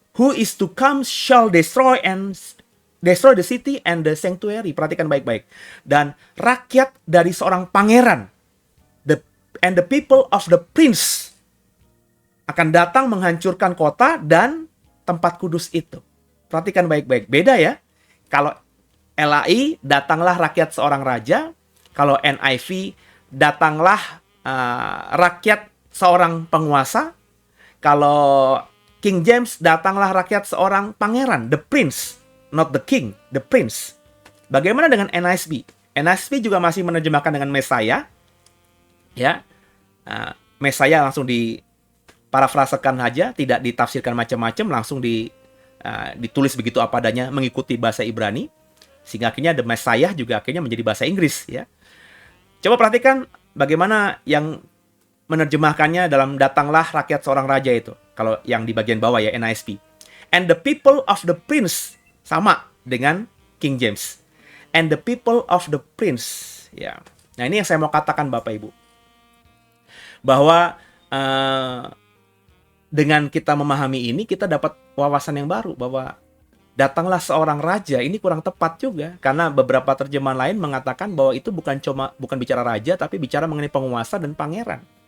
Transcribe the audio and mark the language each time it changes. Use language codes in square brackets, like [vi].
[en] who is to come shall destroy the city and the sanctuary. [id] Perhatikan baik-baik. Dan rakyat dari seorang pangeran, [en] and the people of the prince, [id] akan datang menghancurkan kota dan tempat kudus itu. Perhatikan baik-baik. Beda ya. Kalau LAI, datanglah rakyat seorang raja. Kalau NIV, datanglah rakyat seorang penguasa. Kalau King James, datanglah rakyat seorang pangeran, [en] the prince, not the king, the prince. [id] Bagaimana dengan NIV? NIV juga masih menerjemahkan dengan Messiah. Ya, Messiah langsung diparafrasekan saja, tidak ditafsirkan macam-macam, langsung ditulis begitu apa adanya mengikuti bahasa Ibrani, sehingga akhirnya the Messiah juga akhirnya menjadi bahasa Inggris. Ya, coba perhatikan bagaimana yang menerjemahkannya dalam datanglah rakyat seorang raja itu. Kalau yang di bagian bawah ya, NIV. [en] And the people of the prince, [id] sama dengan [en] King James. And the people of the prince. Ya. [id] Nah, ini yang saya mau katakan Bapak Ibu. Bahwa dengan kita memahami ini, kita dapat wawasan yang baru. Bahwa datanglah seorang raja, ini kurang tepat juga. Karena beberapa terjemahan lain mengatakan bahwa itu bukan bicara raja, tapi bicara mengenai penguasa dan pangeran.